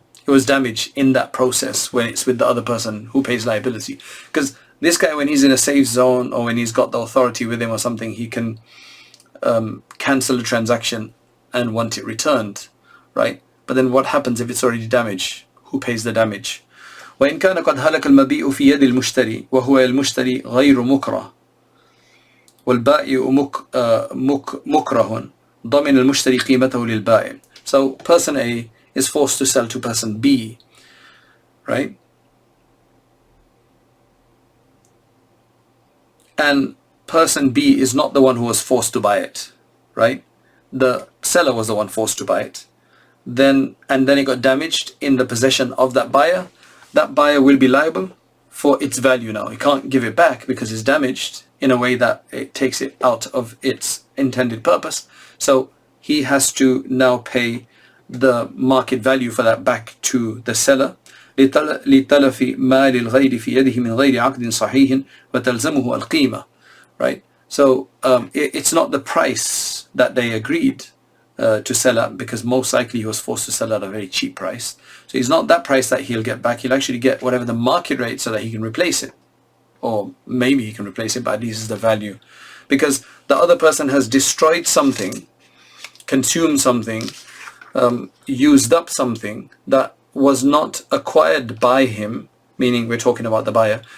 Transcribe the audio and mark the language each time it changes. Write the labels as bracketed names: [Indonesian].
[English] It was damaged in that process when it's with the other person who pays liability. Because this guy, when he's in a safe zone or when he's got the authority with him or something, he can cancel the transaction and want it returned, right? But then what happens if it's already damaged? Who pays the damage? [Arabic] وإن كان قد هلك المبيء في يد المشتري وهو المشتري غير مكره والبائع مكره ضمن المشتري قيمته للبائع. [English] So person A is forced to sell to person B, right? And person B is not the one who was forced to buy it, right? The seller was the one forced to buy it. And then it got damaged in the possession of that buyer. That buyer will be liable for its value now. He can't give it back because it's damaged in a way that it takes it out of its intended purpose. So he has to now pay the market value for that back to the seller. [Arabic] لِتَلَفِ مَالِ الْغَيْرِ فِي يَدِهِ مِنْ غَيْرِ عَقْدٍ صَحِيحٍ وَتَلْزَمُهُ الْقِيمَةِ, right? [English] So it's not the price that they agreed to sell at, because most likely he was forced to sell at a very cheap price. So it's not that price that he'll get back. He'll actually get whatever the market rate so that he can replace it. Or maybe he can replace it, but at least it's the value. Because the other person has destroyed something, consumed something, used up something that was not acquired by him, meaning we're talking about the buyer.